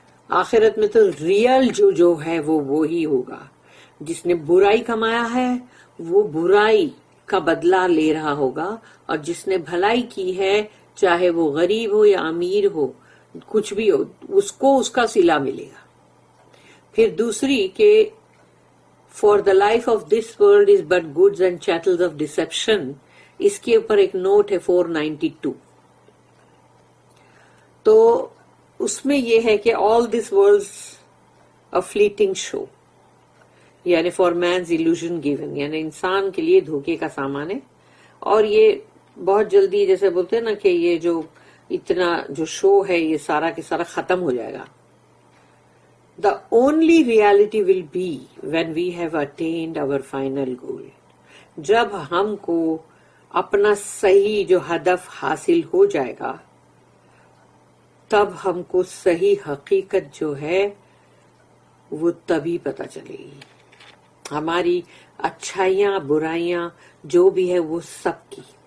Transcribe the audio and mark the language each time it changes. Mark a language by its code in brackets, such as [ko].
[ur] آخرت میں تو ریئل جو ہے وہ وہی ہوگا. جس نے برائی کمایا ہے وہ برائی کا بدلہ لے رہا ہوگا، اور جس نے بھلائی کی ہے چاہے وہ غریب ہو یا امیر ہو، کچھ بھی ہو، اس کو اس کا صلہ ملے گا. پھر دوسری کہ [en] For the life of this world is but goods and chattels of deception. [ur] اس کے اوپر ایک نوٹ ہے 492. تو اس میں یہ ہے کہ [en] all this world's a fleeting show. یعنی for man's illusion given. [ur] یعنی انسان کے لیے دھوکے کا سامان ہے، اور یہ بہت جلدی جیسے بولتے ہیں نا کہ یہ جو اتنا جو شو ہے یہ سارا کے سارا ختم ہو جائے گا. [en] The only reality will be when we have attained our final goal. [ur] جب ہم کو اپنا صحیح جو ہدف حاصل ہو جائے گا تب ہم کو صحیح حقیقت جو ہے وہ تبھی پتہ چلے گی. ہماری اچھائیاں برائیاں جو بھی ہے وہ سب کی.